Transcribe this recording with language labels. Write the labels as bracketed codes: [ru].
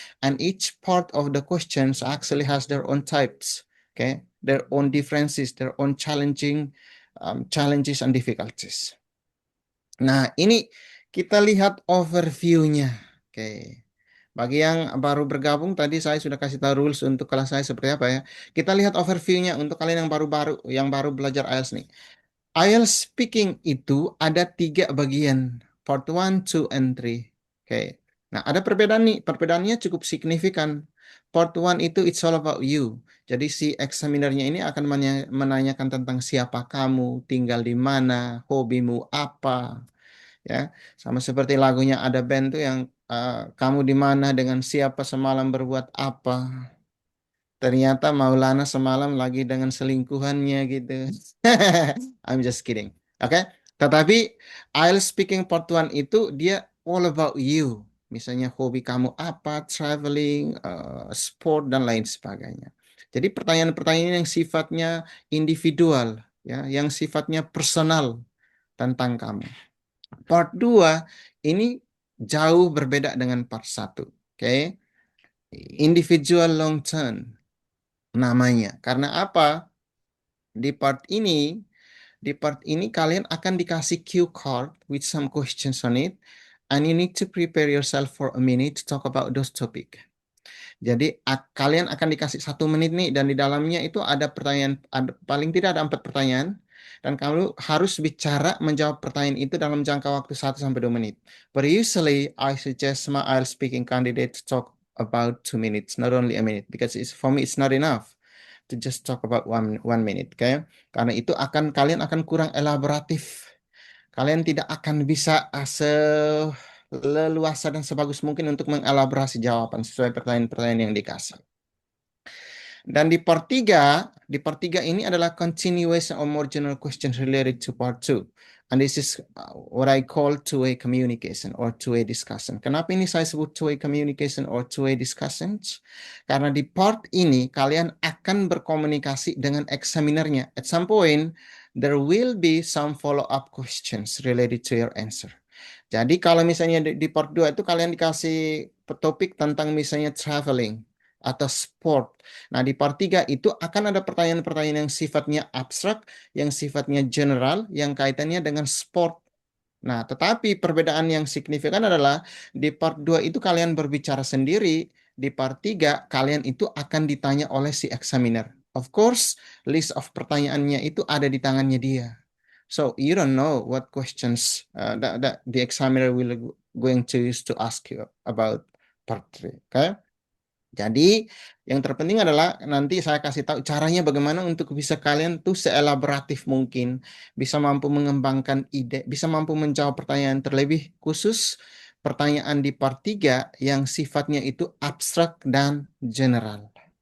[en] And each part of the questions actually has their own types. Okay, their own differences, their own challenges and difficulties. [id] Nah, ini kita lihat overview-nya. Oke. Bagi yang baru bergabung, tadi saya sudah kasih tahu rules untuk kelas saya seperti apa ya. Kita lihat overview-nya untuk kalian yang baru belajar IELTS nih. IELTS speaking itu ada 3 bagian. [en] Part 1, 2, and 3. [id] Oke. Nah, ada perbedaan nih. Perbedaannya cukup signifikan. [en] Part 1 itu it's all about you. [id] Jadi si examinernya ini akan menanyakan tentang siapa kamu, tinggal di mana, hobimu apa, ya sama seperti lagunya ada band tuh yang kamu di mana dengan siapa semalam berbuat apa, ternyata Maulana semalam lagi dengan selingkuhannya gitu. [en] I'm just kidding. [id] Oke, tetapi [en] I'll speaking part 1 itu dia all about you, [id] Misalnya hobi kamu apa, traveling, sport, dan lain sebagainya. Jadi pertanyaan-pertanyaan yang sifatnya individual, ya, yang sifatnya personal tentang kamu. Part 2 ini jauh berbeda dengan part 1. Oke. Individual long term namanya. Karena apa? Di part ini, kalian akan dikasih [en] cue card with some questions on it, and you need to prepare yourself for a minute to talk about those topic. [id] Jadi kalian akan dikasih 1 menit nih, dan di dalamnya itu ada pertanyaan, paling tidak ada 4 pertanyaan, dan kamu harus bicara menjawab pertanyaan itu dalam jangka waktu 1 sampai 2 menit. [en] But usually I suggest my IELTS speaking candidate to talk about 2 minutes, not only a minute, because for me it's not enough to just talk about one minute, okay? [id] Karena itu kalian akan kurang elaboratif. Kalian tidak akan bisa leluasa dan sebagus mungkin untuk mengelaborasi jawaban sesuai pertanyaan-pertanyaan yang dikasih. Dan di part 3 ini adalah [en] continuation of more general questions related to part 2. And this is what I call two-way communication or two-way discussion. [id] Kenapa ini saya sebut [en] two-way communication or two-way discussions? [id] Karena di part ini kalian akan berkomunikasi dengan examinernya. [en] At some point, there will be some follow-up questions related to your answer. [id] Jadi kalau misalnya di part 2 itu kalian dikasih topik tentang misalnya traveling atau sport. Nah, di part 3 itu akan ada pertanyaan-pertanyaan yang sifatnya abstrak, yang sifatnya general, yang kaitannya dengan sport. Nah, tetapi perbedaan yang signifikan adalah di part 2 itu kalian berbicara sendiri, di part 3 kalian itu akan ditanya oleh si examiner. [en] Of course, list of [id] pertanyaannya itu ada di tangannya dia. [en] So you don't know what questions that the examiner will going to use to ask you about part 3. Okay? [id] Jadi yang terpenting adalah nanti saya kasih tahu caranya bagaimana untuk bisa kalian tuh seelaboratif mungkin, bisa mampu mengembangkan ide, bisa mampu menjawab pertanyaan terlebih khusus pertanyaan di part 3 yang sifatnya itu abstrak dan general.